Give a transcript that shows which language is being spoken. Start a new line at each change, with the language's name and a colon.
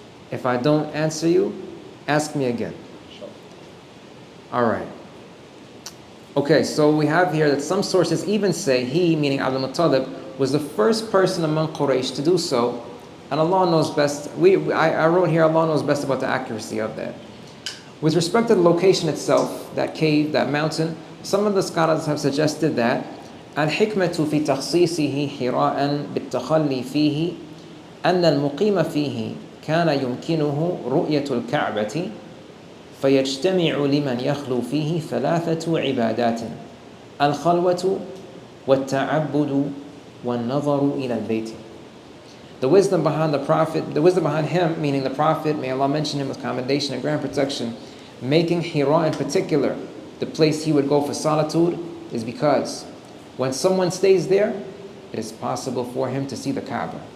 English: If I don't answer you, ask me again. All right. Okay, so we have here that some sources even say he, meaning Abdul Muttalib, was the first person among Quraysh to do so, and Allah knows best. I wrote here, Allah knows best about the accuracy of that. With respect to the location itself, that cave, that mountain, some of the scholars have suggested that
Arabic: الحكمة في تخصيصه حراء بالتخلي فيه أن المقيم فيه كان يمكنه رؤية الكعبة فيجتمع لمن يخلو فيه 3 عبادات الخلوة والتعبد والنظر إلى البيت.
English: The wisdom behind the Prophet, the wisdom behind him, meaning the Prophet, may Allah mention him with commendation and grand protection, making Hira in particular the place he would go for solitude, is because when someone stays there, it is possible for him to see the Kaaba.